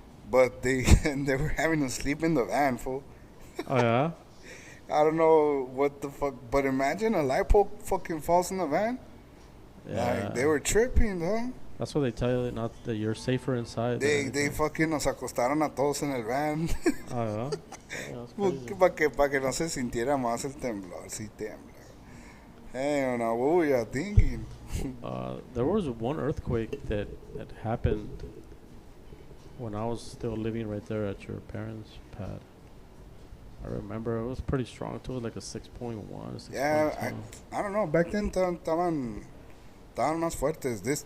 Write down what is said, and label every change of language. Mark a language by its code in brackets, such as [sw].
[en] But they were having to sleep in the van, fool. Oh, yeah? I don't know what the fuck, but imagine a light pole fucking falls in the van. Yeah. Like, they were tripping, though. That's what they tell you, not that you're safer inside. than They anything. [es] fucking nos acostaron a todos en el van. [en] Oh, yeah? Yeah, that's crazy. [es] Para que no se sintiera más el temblor. Sí tembla. [en] Hey, no, what were you thinking? There was one earthquake that happened when I was still living right there at your parents' pad. I remember it was pretty strong too, like a 6.1, 6.2. Yeah, I don't know. Back then, [es] estaban más fuertes.